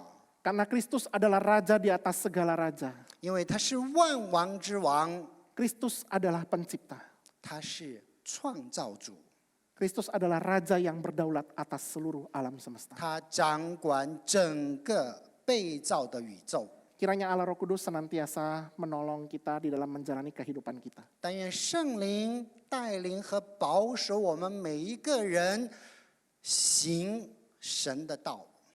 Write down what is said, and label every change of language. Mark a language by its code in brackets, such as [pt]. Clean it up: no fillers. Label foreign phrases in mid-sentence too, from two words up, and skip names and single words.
[id] Karena Kristus adalah raja di atas segala raja. [zh] 因为他是万王之王， [id] Kristus adalah pencipta. [zh] 他是创造主， [id] Kristus adalah raja yang berdaulat atas seluruh alam semesta. [zh] 他掌管整个被造的宇宙。 [id] Kiranya Allah Roh Kudus senantiasa menolong kita di dalam menjalani kehidupan kita. [zh] 但愿圣灵带领和保守我们每一个人行神的道。